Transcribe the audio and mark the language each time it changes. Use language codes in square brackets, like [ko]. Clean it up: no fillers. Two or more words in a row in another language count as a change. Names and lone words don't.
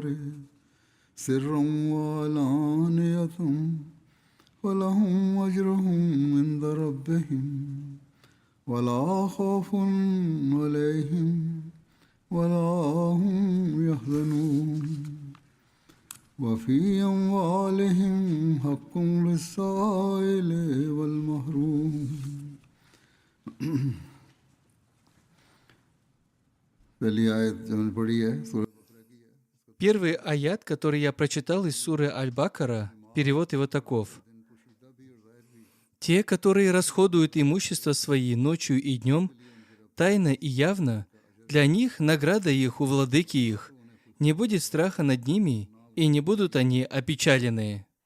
[ar] سرا وعلانية ولهم أجرهم عند ربهم ولا خوف عليهم ولا هم يحزنون وفي أموالهم حق للسائل والمحروم. [ru] Первый аят, который я прочитал из суры Аль-Бакара, перевод его таков. «Те, которые расходуют имущество свои ночью и днем, тайно и явно, для них награда их у владыки их, не будет страха над ними, и не будут они опечалены».